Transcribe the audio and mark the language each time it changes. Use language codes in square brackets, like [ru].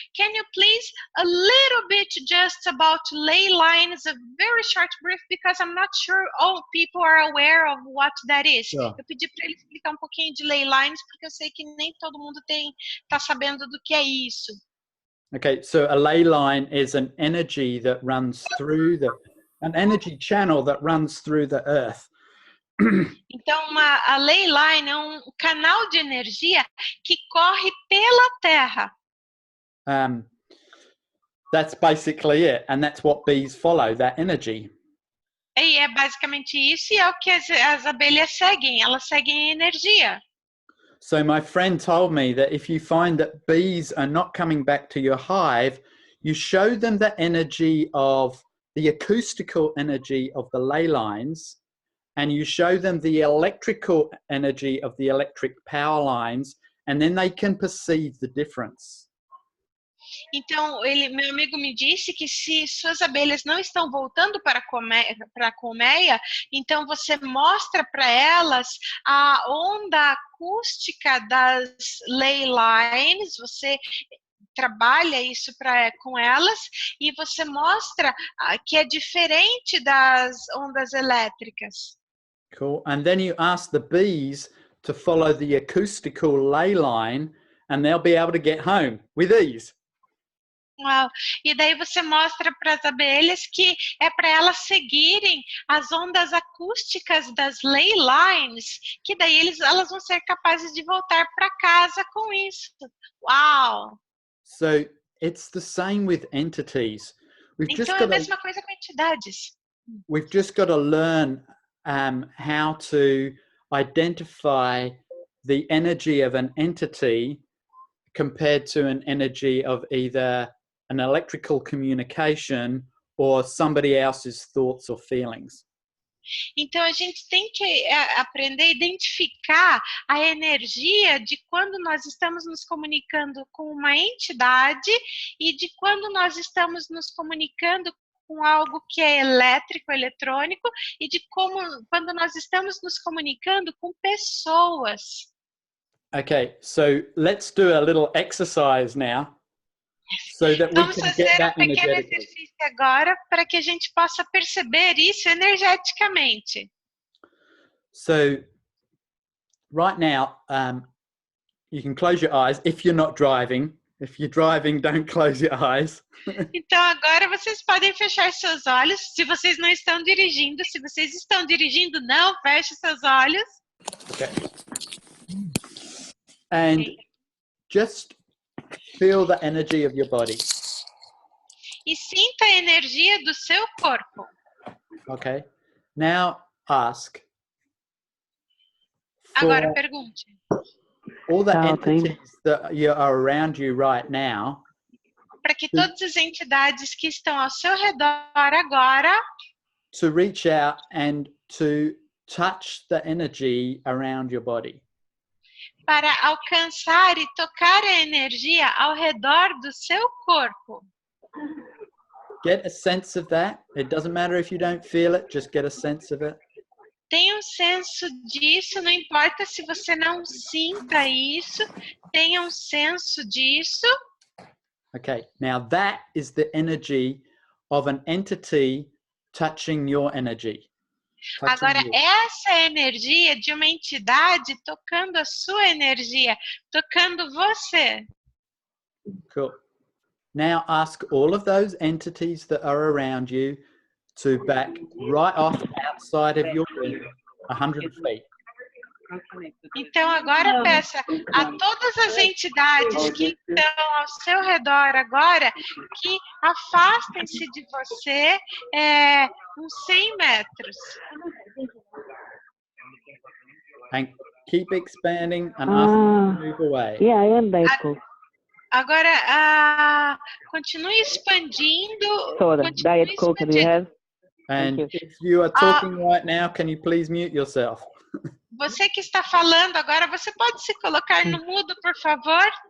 [en] Can you please a little bit just about ley lines, a very short brief, because I'm not sure all people are aware of what that is. Sure. [pt] Eu pedi para ele explicar um pouquinho de ley lines, porque eu sei que nem todo mundo tá sabendo do que é isso. [en] Okay, so a ley line is an energy that runs through an energy channel that runs through the earth. [pt] Então, a ley line é um canal de energia que corre pela Terra. [en] That's basically it, and that's what bees follow, that energy. [pt] E é basicamente isso, e é o que as abelhas seguem, elas seguem a energia. [en] So my friend told me that if you find that bees are not coming back to your hive, you show them the energy of the acoustical energy of the ley lines, and you show them the electrical energy of the electric power lines, and then they can perceive the difference. [pt] Então, meu amigo me disse que se suas abelhas não estão voltando para a colmeia, então você mostra para elas a onda acústica das ley lines, você trabalha isso com elas e você mostra que é diferente das ondas elétricas. [en] Cool. And then you ask the bees to follow the acoustical ley line and they'll be able to get home with ease. [pt] Uau. E daí você mostra para as abelhas que é para elas seguirem as ondas acústicas das ley lines, que daí elas vão ser capazes de voltar para casa com isso. Uau! [en] So it's the same with entities. [pt] Então é a mesma coisa com entidades. [en] We've just got to learn how to identify the energy of an entity compared to an energy of either an electrical communication or somebody else's thoughts or feelings. [pt] Então a gente tem que aprender a identificar a energia de quando nós estamos nos comunicando com uma entidade e de quando nós estamos nos comunicando com algo que é elétrico, eletrônico, e de quando nós estamos nos comunicando com pessoas. [en] Okay, so let's do a little exercise now. So that we [pt] Vamos [en] can [pt] fazer [en] get that [pt] pequeno [en] energetically. [pt] exercício agora para que a gente possa perceber isso energeticamente. [en] So right now, you can close your eyes if you're not driving. If you're driving, don't close your eyes. [pt] Então agora vocês podem fechar seus olhos. Se vocês não estão dirigindo, se vocês estão dirigindo, não feche seus olhos. [en] Okay. And just feel the energy of your body. [pt] E sinta a energia do seu corpo. [en] Okay. Now ask. [pt] Agora pergunte. [en] All the entities that are around you right now. [pt] Para que todas as entidades que estão ao seu redor agora [en] to reach out and to touch the energy around your body. [pt] Para alcançar e tocar a energia ao redor do seu corpo. [en] Get a sense of that. It doesn't matter if you don't feel it, just get a sense of it. [pt] Tenha um senso disso, não importa se você não sinta isso, tenha um senso disso. [en] Okay, now that is the energy of an entity touching your energy. [pt] Agora, essa é a energia de uma entidade tocando a sua energia, tocando você. [en] Cool. Now ask all of those entities that are around you to back right off outside of your room, 100 feet. [pt] Então agora peça a todas as entidades que estão ao seu redor agora que afastem-se de você uns 100 metros. [en] And keep expanding and ask them to move away. Yeah, I am that cool. [pt] Agora, continue expandindo. [en] Soda, Diet Coke, do you have? And if you are talking right now, can you please mute yourself? [pt] Você que está falando agora, você pode se colocar no mudo, por favor?